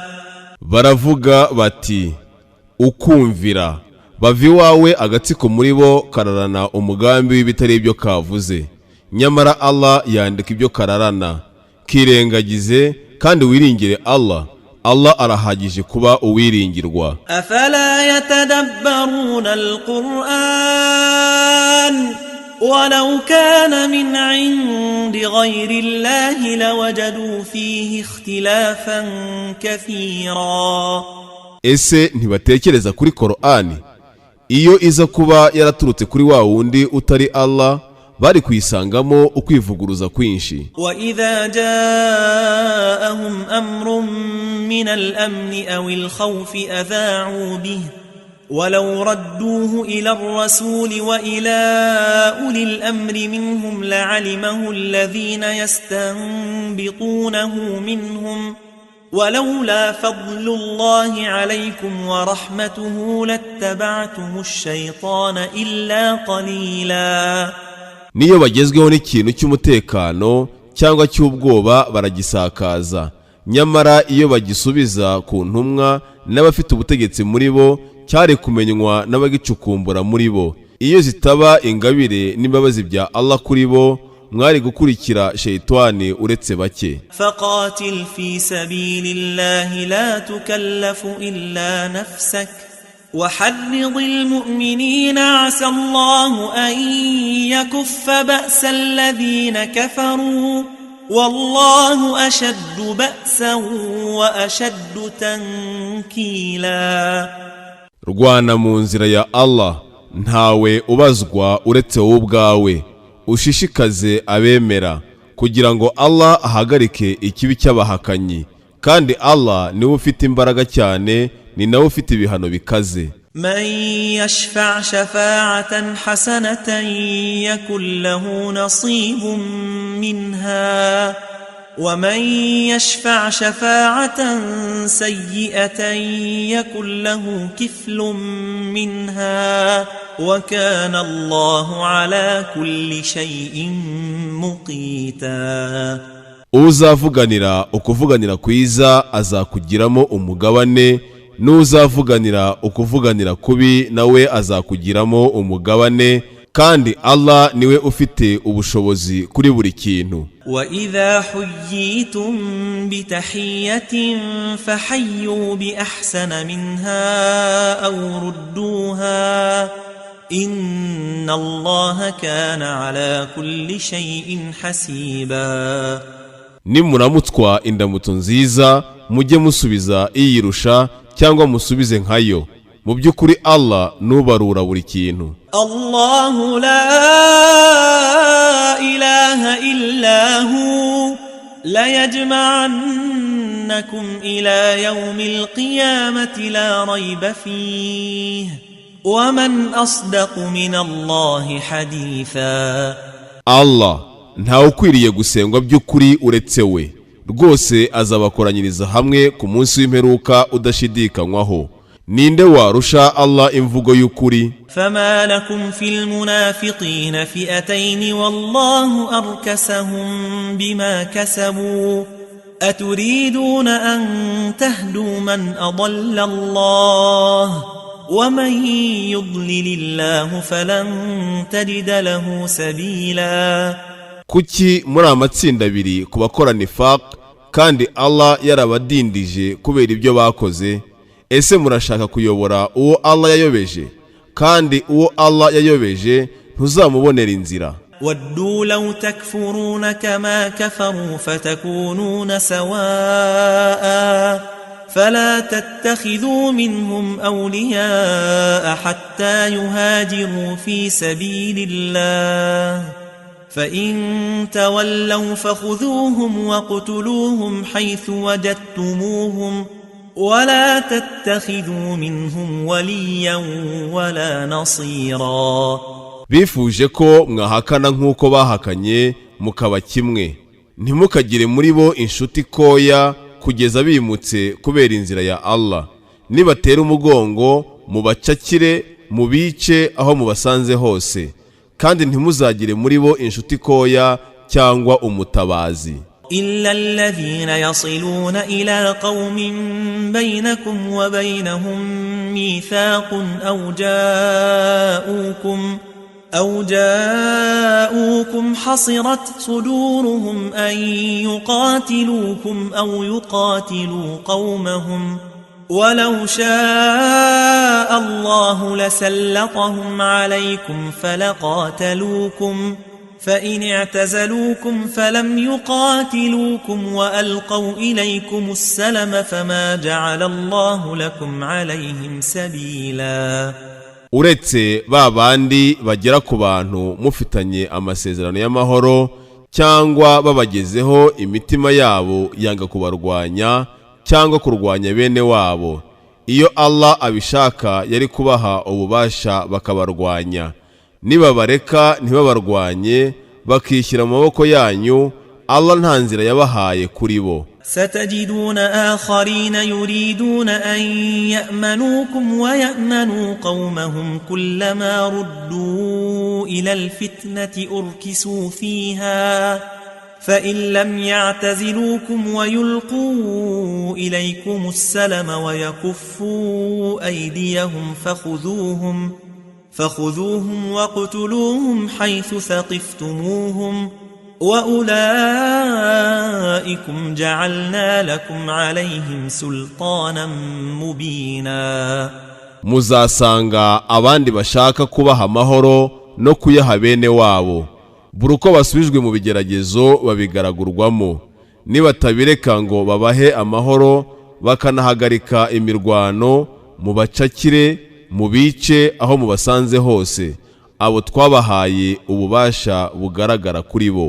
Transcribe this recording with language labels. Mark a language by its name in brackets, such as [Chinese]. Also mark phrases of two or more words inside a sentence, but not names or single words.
[Kinyarwanda] Baravuga bati ukumvira bava iwawe agatsiko muri bo kararana umugambi w'ibitari ibyo kavuze, nyamara Allah yandika ibyo kararana. Kirengagize kandi wiringire Allah, Allah arahagije kuba uwiringirwa. [Arabic] أفلا يتدبرون القرآن ولو كان من عند غير الله لوجدوا فيه اختلافا كثيرا. [Kinyarwanda] Ese ntibatekereza kuri Qur'ani? Iyo iza kuba yaraturutse kuri wa wundi utari Allah, bari kuyisangamo ukwivuguruza kwinshi. [Arabic] وإذا جاءهم أمر من الأمن أو الخوف أذاعوا به ولو ردوه إلى الرسول وإلى أولي الأمر منهم لعلمه الذين يستنبطونه منهم ولولا فضل الله عليكم ورحمته لاتبعتم الشيطان إلا قليلا. [Kinyarwanda] Niyo bagezweho n'ikintu cy'umutekano cyangwa cy'ubwoba baragisakaza, nyamara iyo bagisubiza ku ntumwa n'abafite ubutegetsi muri bo cyari kumenywa n'abagicukumbura muri bo. Iyo zitaba ingabire n'imbabazi bya Allah kuri bo, mwari gukurikira shaytani uretse bake. [Arabic] فقاتل في سبيل الله لا تكلف إلا نفسك وحرض المؤمنين عسى الله أن يكف بأس الذين كفروا والله أشد بأسا وأشد تنكيلا. [Kinyarwanda] Rwana mu nzira ya Allah, ntawe ubazwa uretse wowe ubwawe. Ushishikaze abemera kugira ngo Allah ahagarike ikibi cy'abahakanyi, kandi Allah niwe ufite imbaraga cyane, ni nawe ufite ibihano bikaze. [Arabic] من يشفع شفاعة حسنة يكن له نصيب منها ومن يشفع شفاعة سيئة يكن له كفل منها وكان الله على كل شيء مقيتا. [Kinyarwanda] Uzavuganira ukuvuganira kwiza azakugiramo umugabane, n'uzavuganira ukuvuganira kubi nawe azakugiramo umugabane, kandi Allah niwe ufite ubushobozi kuri buri kintu. [Arabic] وَإِذَا حُيِّيتُم بِتَحِيَّةٍ فَحَيُّوا بِأَحْسَنَ مِنْهَا أَوْ رُدُّوهَا إِنَّ اللَّهَ كَانَ عَلَى كُلِّ شَيْءٍ حَسِيبًا. [Kinyarwanda] Nimuramutswa indamutso nziza mujye musubiza iyirusha cyangwa musubize nkayo. Mu by'ukuri Allah nubarura buri kintu. [Arabic] الله لا إله إلا هو ليجمعنكم إلى يوم القيامة لا ريب فيه ومن أصدق من الله حديثا. [Kinyarwanda] Allah nta ukwiriye gusengwa by'ukuri uretse we, rwose azabakoranyiriza hamwe ku munsi w'imperuka udashidikanywaho. Ninde warusha Allah imvugo y'ukuri? [Arabic] فما لكم في المنافقين فئتين والله أركسهم بما كسبوا أتريدون أن تهدوا من أضل الله ومن يضلل الله فلن تجد له سبيلا. [Kinyarwanda] Kuki muri amatsinda abiri kubakora nifaq kandi Allah yarabadindije kubera ibyo bakoze? Ese murashaka kuyobora uwo Allah yayobeje, kandi uwo Allah yayobeje ntuzamubonera inzira. [Arabic] ودوا لو تكفرون كما كفروا فتكونون سواء فلا تتخذوا منهم أولياء حتى يهاجروا في سبيل الله فإن تولوا فخذوهم وقتلوهم حيث وجدتموهم ولا تتخذوا منهم وليا ولا نصيرا. [Kinyarwanda] bifuje ko mwahakana nk'uko bahakanye mukaba kimwe, ntimukagire muri bo inshuti koya kugeza bimutse kubera inzira ya Allah. Nibatera umugongo mubacakire mubice aho mubasanze hose, kandi ntimuzagire muri bo inshuti koya cyangwa umutabazi. [Arabic] إلا الذين يصلون إلى قوم بينكم وبينهم ميثاق أو جاءوكم حصرت صدورهم أن يقاتلوكم أو يقاتلوا قومهم ولو شاء الله لسلطهم عليكم فلقاتلوكم فإن اعتزلوكم فلم يقاتلوكم وألقوا إليكم السلم فما جعل الله لكم عليهم سبيلا. [Kinyarwanda] uretse babandi bagera ku bantu mufitanye amasezerano y'amahoro cyangwa babagezeho imitima yabo yanga kubarwanya cyangwa kurwanya bene wabo, iyo Allah abishaka yari kubaha ububasha bakabarwanya. Nibabareka ntibabarwanye bakishyira mu maboko yanyu, Allah nta nzira yabahaye kuri bo. [Arabic] ستجدون آخرين يريدون أن يأمنوكم ويأمنوا قومهم كلما ردوا إلى الفتنة أركسوا فيها فإن لم يعتزلوكم ويلقوا إليكم السلم ويكفوا أيديهم فخذوهم واقتلوهم حيث ثقفتموهم وأولئكم جعلنا لكم عليهم سلطانا مبينا. [Kinyarwanda] muzasanga abandi bashaka kubaha amahoro no kuyaha bene wabo, buri uko basubijwe mu bigeragezo babigaragurwamo. Nibatabireka ngo babahe amahoro bakanahagarika imirwano, mubacakire mubice aho mubasanze hose, abo twabahaye ububasha bugaragara kuri bo.